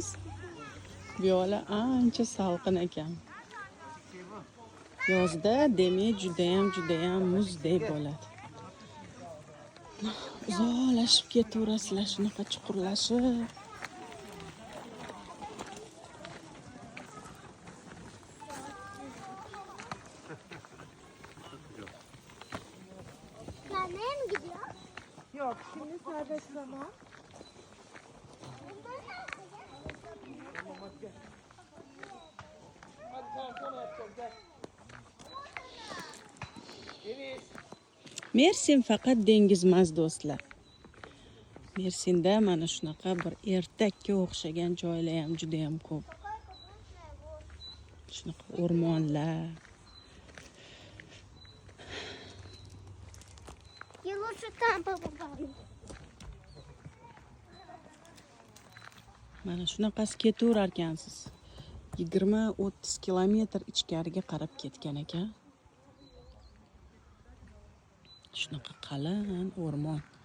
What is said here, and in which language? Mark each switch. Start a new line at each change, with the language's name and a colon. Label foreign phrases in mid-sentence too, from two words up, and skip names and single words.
Uzbek: Bu yoqlar ancha salqin ekan. Yozda demak juda ham muzdek bo'ladi. Uzoqlashib ketaverasizlar, shunaqa chuqurlashib.
Turkish: Nereye mi gidiyor? Yok, şimdi serbest zaman.
Uzbek: Mersin faqat dengiz emas do'stlar. Mersinda mana shunaqa bir ertakka o'xshagan joylar ham juda ham ko'p. Shunaqa o'rmonlar.
Russian: Я лучше там побываю.
Uzbek: Mana shunaqasi ketaverar ekansiz. 20-30 kilometr ichkariga qarab ketgan ekan. Shunaqa qalin o'rmon.